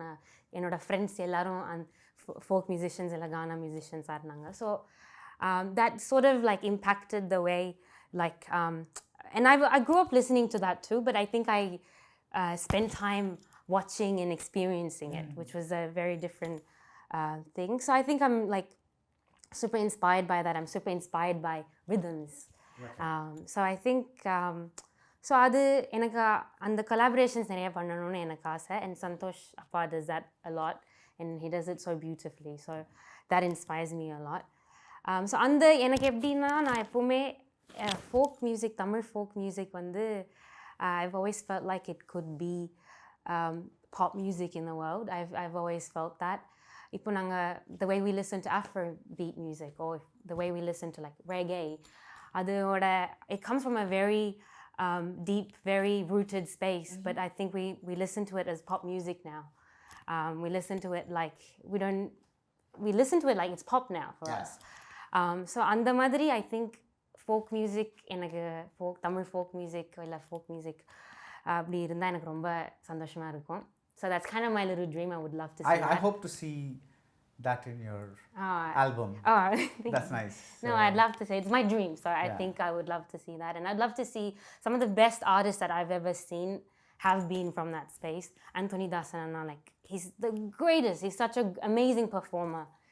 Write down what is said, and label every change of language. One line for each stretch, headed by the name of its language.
Tamil: நான் என்னோடய ஃப்ரெண்ட்ஸ் எல்லாரும் ஃபோக் மியூசிஷியன்ஸ் எல்லாம் கானா மியூசிஷியன்ஸாக இருந்தாங்க.
English: So that sort of like impacted the way like and I grew up listening to that too, but I think I spent time watching and experiencing it, which was a very different thing. So I think I'm like super inspired by that. I'm super inspired by rhythms. So I think so
Tamil: அது எனக்கு அந்த collaborations நிறைய பண்ணணும்னு எனக்கு ஆசை.
English: And Santhosh Appa does that a lot, and he does it so beautifully. So that inspires me a lot.
Tamil: So அந்த எனக்கு எப்படின்னா நான் எப்போவுமே folk music Tamil folk music வந்து
English: I've always felt like it could be pop music in the world. I've always felt that.
Tamil: இப்போ நாங்கள்
English: the way we listen to Afrobeat music or the way we listen to like reggae,
Tamil: அதோட
English: it comes from a very deep, very rooted space, but I think we listen to it as pop music now. We listen to it like we listen to it like it's pop now for us.
Tamil: So அந்த மாதிரி
English: I think
Tamil: folk music எனக்கு Tamil folk music இல்லை folk music அப்படி இருந்தால் எனக்கு ரொம்ப சந்தோஷமாக இருக்கும்.
English: So that's kind of my little dream. I would love to see that. I hope to see that in your album. That's nice. No, I'd love to say it's my dream. So I think I would love to see that. And I'd love to see some of the best artists that I've ever seen have been from that space. Anthony Dasanana, like he's the greatest. He's such an amazing performer.